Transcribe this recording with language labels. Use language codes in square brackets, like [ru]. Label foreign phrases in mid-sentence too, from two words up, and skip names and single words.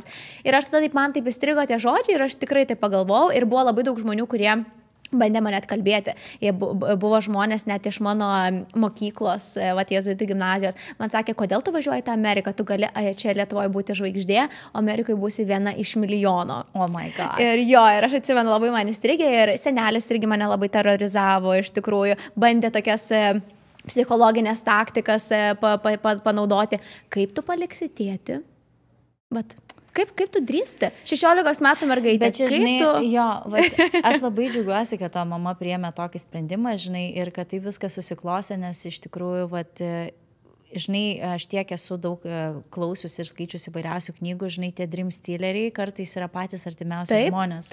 [lt] Ir aš tada man taip įstrigo tie žodžiai ir aš tikrai taip pagalvojau ir buvo labai daug žmonių, kurie bandė mane atkalbėti. Jie buvo žmonės net iš mano mokyklos, Jėzuitų gimnazijos. Man sakė, kodėl tu važiuoji į tą Ameriką, tu gali čia Lietuvoje būti žvaigždė, o Amerikoje būsi viena iš milijono. [en] Oh my God. [lt] Ir aš atsimenu, labai man įstrigė ir senelis irgi mane labai terorizavo, iš tikrųjų, bandė tokias psichologinės taktikas panaudoti. Kaip tu paliksi tėtį? Vat. Kaip tu drįsti? 16 metų mergaitė. Bet čia, žinai, aš labai džiaugiuosi, kad to mama priėmė tokį sprendimą, žinai, ir kad tai viskas susiklostė, nes iš tikrųjų, žinai, aš tiek esu daug klausius ir skaičius įvairiausių knygų, žinai, tie [en] dream stealeriai [lt] kartais yra patys artimiausi žmonės.